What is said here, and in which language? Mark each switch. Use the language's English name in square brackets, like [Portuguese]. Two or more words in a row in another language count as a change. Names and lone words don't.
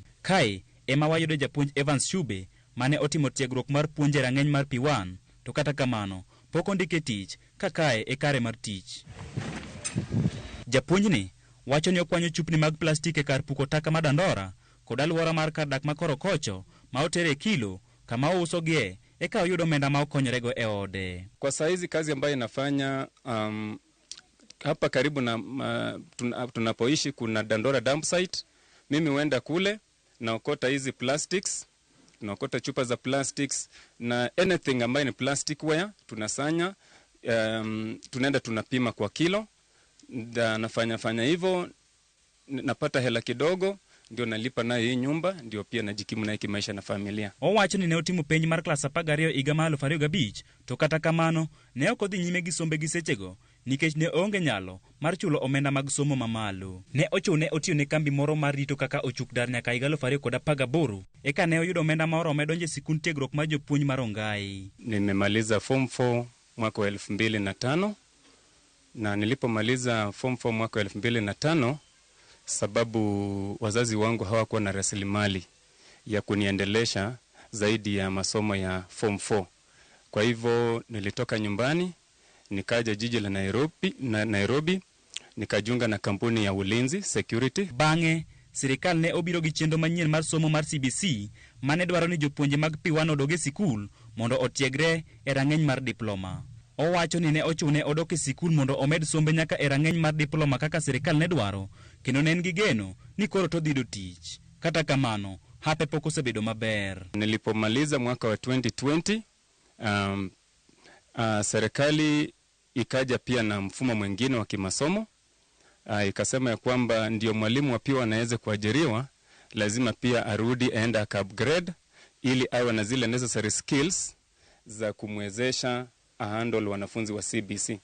[Luo (Kenya and Tanzania)] Kae ema wayudo japuonj Evans Shube mane otimo tiegruok mar puonje rang'eny mar P1, to kata kamano pok ondike tich ka kae e kare mar tich. Japuonjni wacho ni okwanyo chupni mag plastik e kar puko taka ma Dandora kod alwora mar kar dak ma koro kocho ma otere kilo kama ouso gie eka oyudo omenda ma okonyorego e ode. [Swahili] Kwa saizi kazi ambayo inafanya hapa karibu na tunapoishi kuna Dandora dump site. Mimi huenda kule naokota hizi plastics, naokota chupa za plastics na anything ambayo ni [English] plastic ware [Swahili] tunasanya, tunaenda tunapima kwa kilo. Nafanya hivyo, napata hela kidogo, ndio nalipa nayo hii nyumba, ndio pia najikimu nayo kimaisha na familia. [Luo (Kenya and Tanzania)] Owacho ni ne otimo penj mar klas 12 higa ma 2005, to kata kamano ne ok odhi nyime gi sombe gi sechego nikech ne onge nyalo mar chulo omenda mag somo mamalo. Ne ochune otiyo ne kambi moro mar rito kaka ochuk dar nyaka higa 2018 eka ne oyudo omenda ma orome donjo e sikund tiegruok mar jopuonj mar Ongai. [Swahili] Nimemaliza form 4 mwaka wa 2005 na nilipomaliza form 4 mwaka wa 2005 sababu wazazi wangu hawakuwa na rasilimali ya kuniendelesha zaidi ya masomo ya form 4. Kwa hivyo nilitoka nyumbani nikaja jiji la Nairobi nikajiunga na kampuni ya ulinzi security. [Luo (Kenya and Tanzania)] Bang'e sirikal ne obiro gi chenro manyien mar somo mar CBC mane dwaro ni jopuonje mag P1 odoge sikul mondo otiegre e rang'eny mar diploma. Owacho ni ne ochune odok e sikul mondo omed sombe nyaka e rang'eny mar diploma kaka sirikal ne dwaro, kendo ne en gi geno ni koro to dhido tich. Kata kamano hape pok osebedo maber. [Swahili] Nilipomaliza mwaka wa 2020 serikali ikaja pia na mfumo mwingine wa kimasomo. Ikasema ya kwamba ndio mwalimu wa pia anaweza kuajiriwa lazima pia arudi aenda aka upgrade ili awe na zile [English] necessary skills [Swahili] za kumwezesha ahandle wanafunzi wa CBC.